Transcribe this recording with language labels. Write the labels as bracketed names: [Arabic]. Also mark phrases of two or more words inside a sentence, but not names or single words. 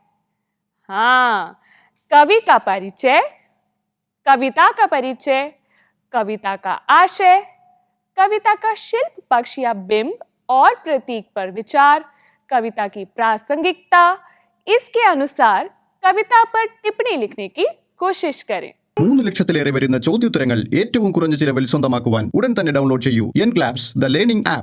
[Hindi] हाँ, कवि का परिचय, कविता का परिचय, कविता का आशय, कविता का शिल्प पक्ष या बिंब और प्रतीक पर विचार, कविता की प्रासंगिकता. इसके अनुसार कविता पर टिप्पणी लिखने की कोशिश करें. [Malayalam] 3 ലക്ഷത്തിലേറെ വരുന്ന ചോദ്യോത്തരങ്ങൾ ഏറ്റവും കുറഞ്ഞ ചിലവിൽ സ്വന്തമാക്കുവാൻ ഉടൻ തന്നെ ഡൗൺലോഡ് ചെയ്യൂ [English] N-Claps, the learning app.